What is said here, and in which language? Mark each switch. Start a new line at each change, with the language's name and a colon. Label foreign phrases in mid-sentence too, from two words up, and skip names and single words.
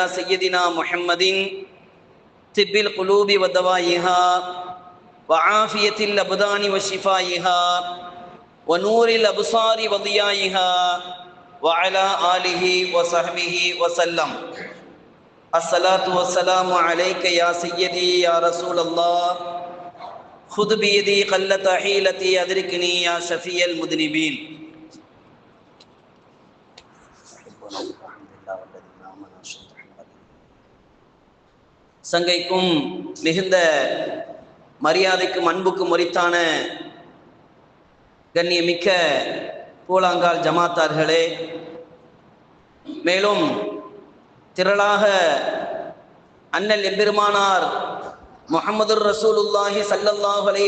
Arabic: سيدنا محمد طب القلوب ودوائها وعافية الأبدان وشفائها ونور الأبصار وضيائها وعلى آله وصحبه وسلم الصلاة والسلام عليك يا سيدي يا رسول الله خذ بيدي قلة حيلتي أدركني يا شفيع المذنبين
Tamil: சங்கைக்கும் மிகுந்த மரியாதைக்கும் அன்புக்கும் உரித்தான கண்ணியமிக்க பூலாங்கால் ஜமாத்தார்களே, மேலும் திரளாக அண்ணல் எம்பெருமானார்
Arabic: محمد رسول الله صلى الله عليه